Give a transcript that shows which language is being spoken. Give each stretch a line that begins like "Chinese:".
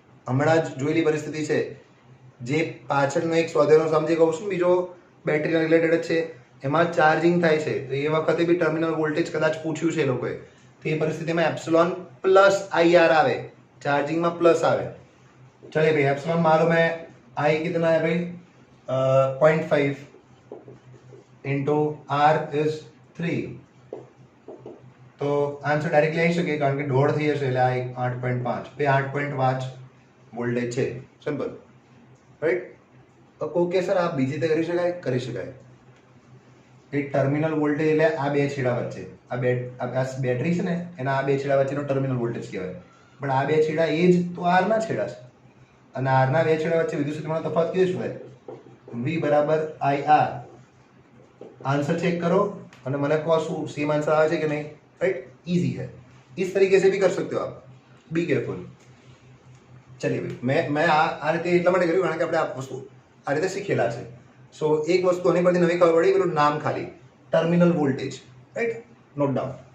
Gujarati: હમણાં જ જોયેલી પરિસ્થિતિ છે, જે પાછળનો એક સ્વાધ્યાયનો સમજી કહું છું, બીજો બેટરીના રિલેટેડ જ છે, એમાં ચાર્જિંગ થાય છે. તો એ વખતે બી ટર્મિનલ વોલ્ટેજ કદાચ પૂછ્યું છે એ લોકોએ, તો એ પરિસ્થિતિમાં એપ્સિલોન પ્લસ IR આવે,
Hindi: चार्जिंग में प्लस आवे. चलिए भाई, एप्सिलॉन मालूम है, I कितना है भाई 0.5,
English: Into R is 3.
Gujarati: તો આન્સર ડાયરેક્ટલી આવી શકે કારણ કે દોઢ થઈ જશે એટલે આ 8.5 બે 8.5 વોલ્ટેજ છે. Simple, right. તો કોઈ કે સર આ બીજી રીતે કરી શકાય. એ ટર્મિનલ વોલ્ટેજ એટલે આ બે છેડા વચ્ચે આ બેટરી છે ને એના આ બે છેડા વચ્ચેનો ટર્મિનલ વોલ્ટેજ કહેવાય. પણ આ બે છેડા એ જ તો આર ના છેડા છે અને આર ના બે છેડા વચ્ચે વિદ્યુત ક્ષેત્રનો તફાવત કેવો છે? V બરાબર IR.
Hindi: आंसर चेक करो
Gujarati: અને મને કહો શું સેમ આન્સર આવે છે કે નહીં,
Hindi: राइट. इजी है, इस तरीके से भी कर सकते हो आप.
English: Be careful.
Hindi: चलिए भाई मैं
Gujarati: આ રીતે એટલા માટે કર્યું કારણ કે આપણે આ વસ્તુ આ રીતે શીખેલા છે. સો એક વસ્તુ આની પરથી નવી ખબર પડી, પેલું નામ ખાલી terminal voltage, right. Note down.